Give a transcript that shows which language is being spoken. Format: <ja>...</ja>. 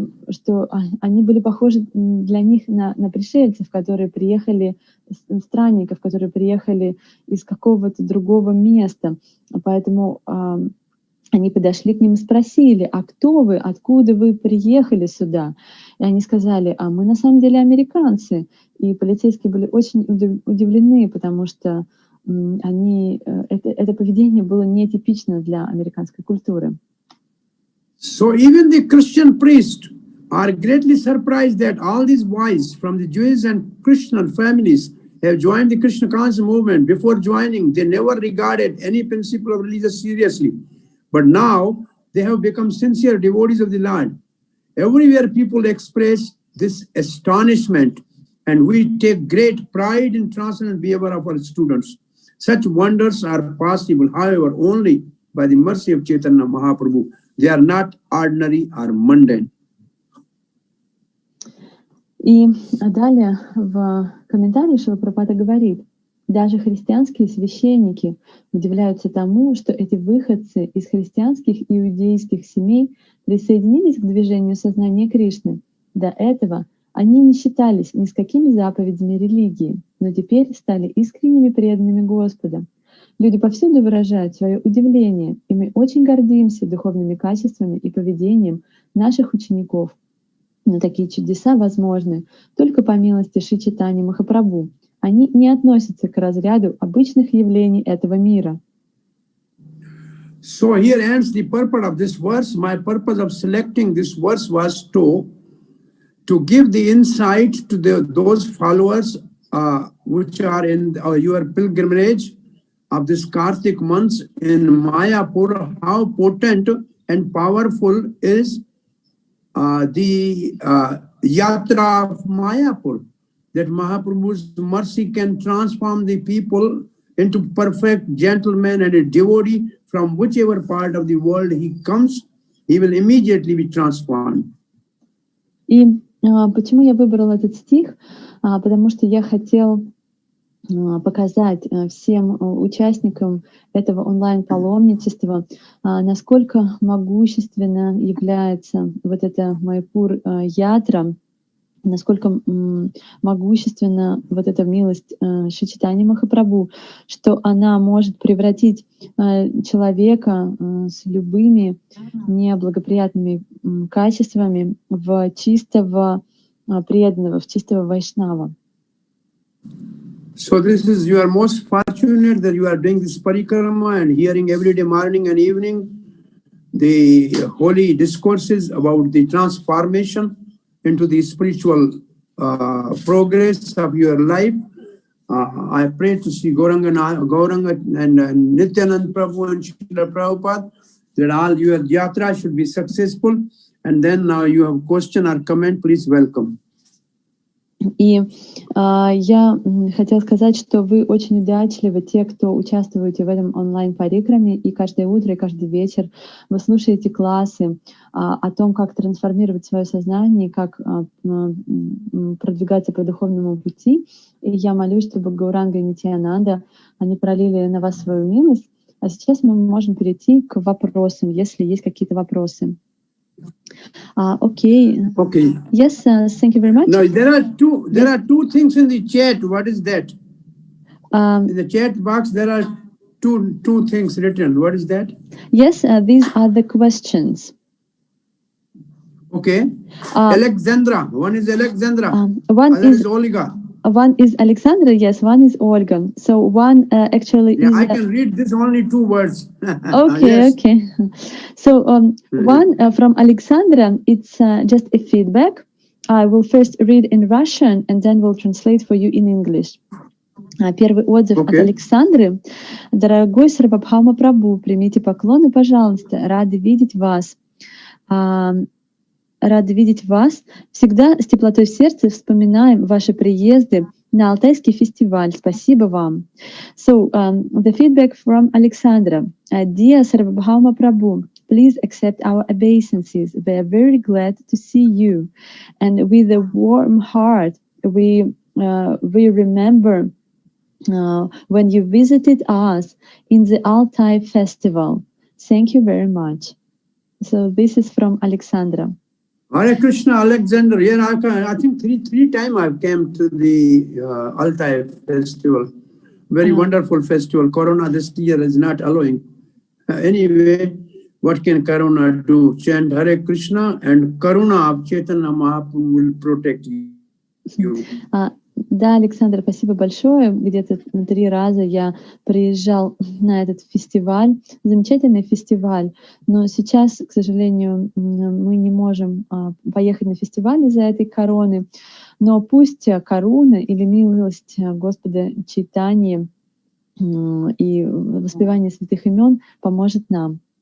<ru>что они были похожи для них на пришельцев, которые приехали, странников, которые приехали из какого-то другого места, поэтому они подошли к ним и спросили, а кто вы, откуда вы приехали сюда? И они сказали, а мы на самом деле американцы. И полицейские были очень удивлены, потому что это поведение было нетипично для американской культуры.</ru> <en>So even the Christian priests are greatly surprised that all these boys from the Jewish and Christian families have joined the Krishna conscious movement. Before joining, they never regarded any principle of religion seriously. But now they have become sincere devotees of the Lord. Everywhere people express this astonishment and we take great pride in transcendent behavior of our students. Such wonders are possible, however, only by the mercy of Chaitanya Mahaprabhu. They are not ordinary or mundane.</en> <ru>И далее в комментарии Шрила Прабхупада говорит: даже христианские священники удивляются тому, что эти выходцы из христианских и иудейских семей присоединились к движению сознания Кришны. До этого они не считались ни с какими заповедями религии, но теперь стали искренними преданными Господа. Люди повсюду выражают свое удивление, и мы очень гордимся духовными качествами и поведением наших учеников. Но такие чудеса возможны только по милости Шри Чайтаньи Махапрабху. Они не относятся к разряду обычных явлений этого мира.</ru> <en>So here ends the purport of this verse. My purpose of selecting this verse was to give the insight to those followers which are in your pilgrimage of this Kartik month in Mayapur, how potent and powerful is the yatra of Mayapur, that Mahaprabhu's mercy can transform the people into perfect gentlemen and a devotee from whichever part of the world he comes, he will immediately be transformed.</en> <ru>И почему я выбрала этот стих? Потому что я хотел показать всем участникам этого онлайн-паломничества, насколько могущественно является вот эта Майяпур-ятра, насколько могущественна вот эта милость Шри Чайтаньи Махапрабху, что она может превратить человека с любыми неблагоприятными качествами в чистого преданного, в чистого вайшнава.</ru> <en>So this is, you are most fortunate that you are doing this parikrama and hearing every day, morning and evening, the holy discourses about the transformation into the spiritual progress of your life. I pray to see Gauranga and Nityananda Prabhu and Srila Prabhupada that all your yatra should be successful. And then now you have question or comment, please welcome.</en> <ru>И я хотела сказать, что вы очень удачливы, те, кто участвуете в этом онлайн-парикраме, и каждое утро, и каждый вечер вы слушаете классы о том, как трансформировать свое сознание, как продвигаться по духовному пути. И я молюсь, чтобы Гауранга и Нитьянанда, они пролили на вас свою милость. А сейчас мы можем перейти к вопросам, если есть какие-то вопросы.</ru> <en>Okay. Yes, thank you very much. No, there are two things in the chat. What is that? In the chat box, there are two things written. What is that? Yes, these are the questions. Okay. Alexandra. One is Alexandra. One is Olga. One is Alexandra, yes, one is Olga. So one actually is... I can read this only two words. Okay, yes. Okay. So one from Alexandra, it's just a feedback. I will first read in Russian and then we'll translate for you in English.</en> <ru>Первый отзыв от Александры. Дорогой Сарвабхаума Прабху, примите поклоны, пожалуйста. Рады видеть вас. Рады видеть вас. Всегда с теплотой в сердце вспоминаем ваши приезды на Алтайский Фестиваль. Спасибо вам.</ru> <en>So, the feedback from Alexandra. Dear Sарвабхаума Prabhu, please accept our obeisances. We are very glad to see you. And with a warm heart, we remember when you visited us in the Altai Festival. Thank you very much. So this is from Alexandra. Hare Krishna, Alexander. Here I think three times I've came to the Altai Festival. Very wonderful festival. Corona this year is not allowing. Anyway, what can Corona do? Chant Hare Krishna and Karuna of Chaitanya Mahaprabhu will protect you.</en> <ru>Да, Александр, спасибо большое. Где-то 3 раза я приезжал на этот фестиваль, замечательный фестиваль, но сейчас, к сожалению, мы не можем поехать на фестиваль из-за этой короны, но пусть коруна или милость Господа Чайтаньи и воспевание святых имен поможет нам.</ru>